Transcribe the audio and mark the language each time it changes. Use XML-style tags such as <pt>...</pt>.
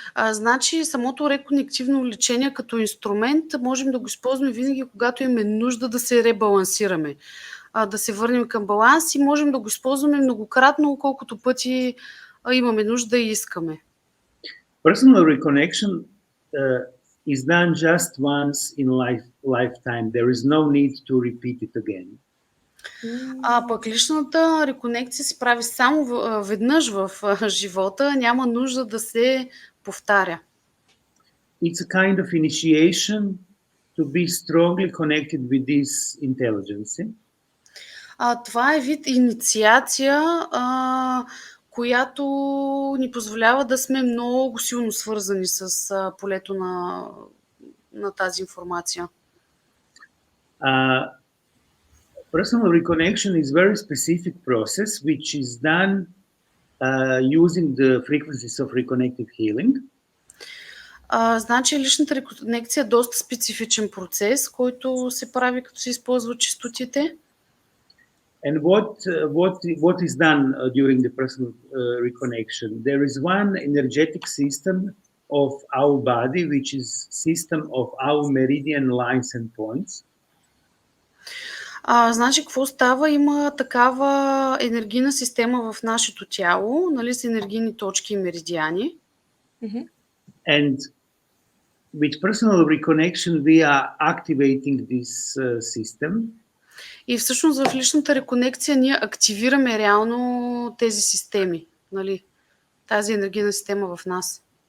<bg>Значи самото реконективно лечение като инструмент можем да го използваме винаги, когато имаме нужда да се ребалансираме, да се върнем към баланс и можем да го използваме многократно, колкото пъти имаме нужда и искаме.</bg> <en>Personal reconnection is done just once in lifetime. There is no need to repeat it again.</en> <bg>Пък личната реконекция се прави само веднъж в живота, няма нужда да се повтаря.</bg> <en>It's a kind of initiation to be strongly connected with this intelligence.</en> <bg>Това е вид инициация, която ни позволява да сме много силно свързани с полето на тази информация.</bg> <en>Personal reconnection is a very specific process which is done using the frequencies of reconnective healing.</en> <bg>Значи личната реконекция е доста специфичен процес, който се прави като се използва честотите.</bg> <en>And what is done during the personal reconnection? There is one energetic system of our body, which is system of our meridian lines and points.</en> <bg>Значи, какво става? Има такава енергийна система в нашето тяло, нали, с енергийни точки и меридиани.</bg> <en>And with personal reconnection, we are activating this system.</en> <bg>И всъщност в личната реконекция ние активираме реално тези системи, нали, тази енергийна система в нас.</bg>